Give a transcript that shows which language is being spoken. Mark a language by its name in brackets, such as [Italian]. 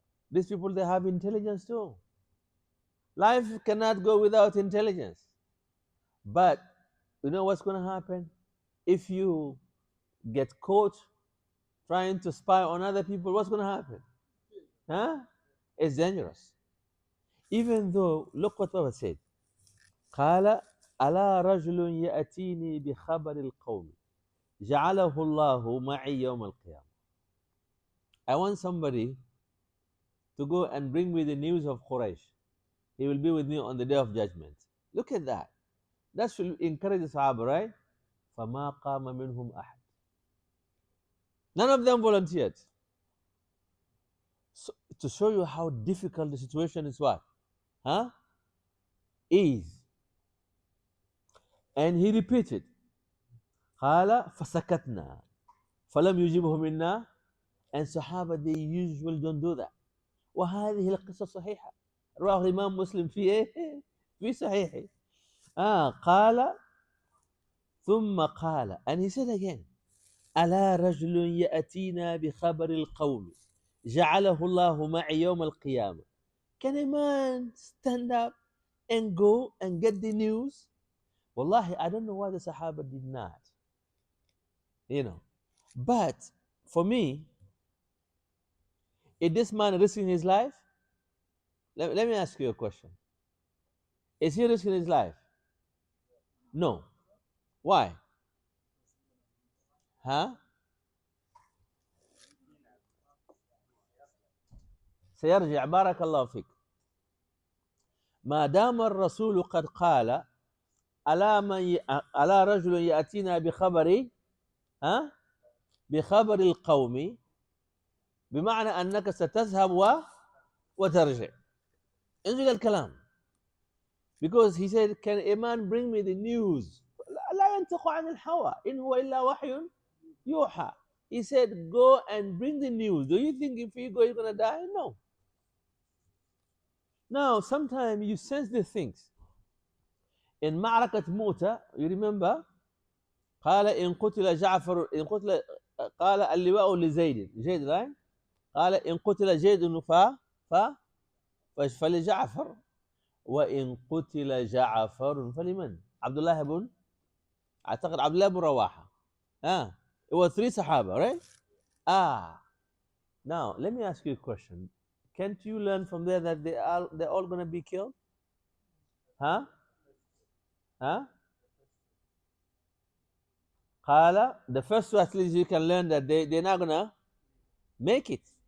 [English] These people, they have intelligence too. Life cannot go without intelligence. But you know what's going to happen? If you get caught trying to spy on other people, what's going to happen? Huh? It's dangerous. Even though, look what Prophet said. [Arabic] قال ألا رجل يأتيني بخبر القوم جعله الله معي يوم القيامة. [English] I want somebody to go and bring me the news of Quraysh. He will be with me on the day of judgment. Look at that. That should encourage the Sahaba, right? [Arabic] فَمَا قَامَ مِنْهُمْ أَحَدٍ. [English] None of them volunteered. So, to show you how difficult the situation is what? Huh? Is. And he repeated, [Arabic] قَالَ فَسَكَتْنَا فَلَمْ يُجِبْهُ مِنَّا. [English] And Sahaba, they usually don't do that. [Arabic] وهذه القصة صحيحة. رواه الإمام مسلم في إيه؟ في صحيحه. قال ثم قال, [English] and he said again, [Arabic] ألا رجل يأتينا بخبر القوم جعله الله معي يوم القيامة. [English] Can a man stand up and go and get the news? Wallahi, I don't know why the Sahaba did not. You know. But for me, is this man risking his life? Let me ask you a question. Is he risking his life? No. Why? Huh? [Arabic] سيرجع بارك الله فيك. ما دام الرسول قد قال ألا رجل يأتينا بخبر بخبر القوم، بمعنى أنك ستذهب وترجع. انظر الكلام. [English] Because he said, can a man bring me the news? [Arabic] لا ينطق عن الهوى إن هو إلا وحي يوحى. [English] He said, go and bring the news. Do you think if you go, you're going to die? No. Now, sometimes you sense the things. [Arabic] In معركة موتة, [English] you remember, [Arabic] قال إن قتل جعفر إن قتل قال اللواء لزيد right? قال إن قتل زيد فلجعفر وإن قتل جعفر فلمن؟ عبد الله بن أعتقد عبد الله بن رواحة. [English] It was 3 Sahaba, right? Now let me ask you a question. Can't you learn from there that they're all going to be killed? Huh? قال, the first two, at least you can learn that they're not going to make it.